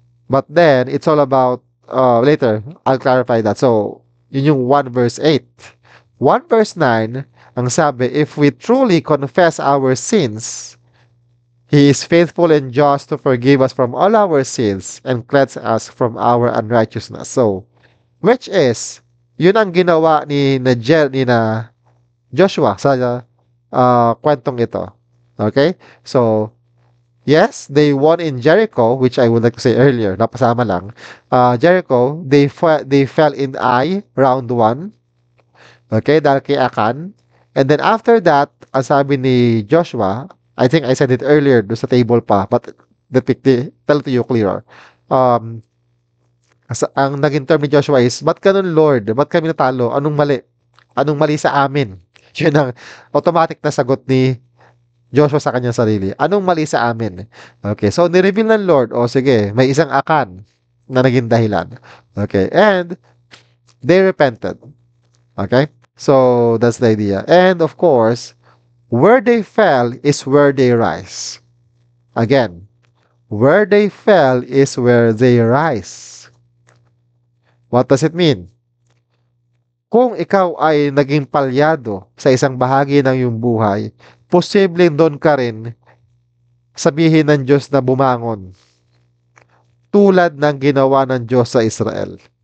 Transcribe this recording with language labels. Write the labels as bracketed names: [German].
[English] But then, it's all about, later, I'll clarify that. [Filipino] So, yun yung [English] 1 verse 8. 1 verse 9, [Filipino] ang sabi, [English] if we truly confess our sins, He is faithful and just to forgive us from all our sins and cleanse us from our unrighteousness. So, which is, [Filipino] yun ang ginawa ni na Joshua sa kwentong ito. [English] Okay? So, yes, they won in Jericho, which I would like to say earlier, [Filipino] napasama lang. [English] Jericho, they fell in Ai, round 1. Okay, [Filipino] dahil kay Akan. [English] And then after that, [Filipino] ang sabi ni Joshua, [English] I think I said it earlier [Filipino] do sa table pa, [English] but tell to you clearer. [Filipino] Ang naging term ni Joshua is, ba't ganun Lord? Ba't kami natalo? Anong mali? Anong mali sa amin? Yun ang automatic na sagot ni Joshua sa kanyang sarili. Anong mali sa amin? Okay, so nireveal ng Lord, o sige, may isang Akan na naging dahilan. [English] Okay, and they repented. Okay, so that's the idea. And of course, where they fell is where they rise. Again, where they fell is where they rise. What does it mean? [Filipino] Kung ikaw ay naging palyado sa isang bahagi ng iyong buhay, posibleng doon ka rin sabihin ng Diyos na bumangon. Tulad ng ginawa ng Diyos sa Israel.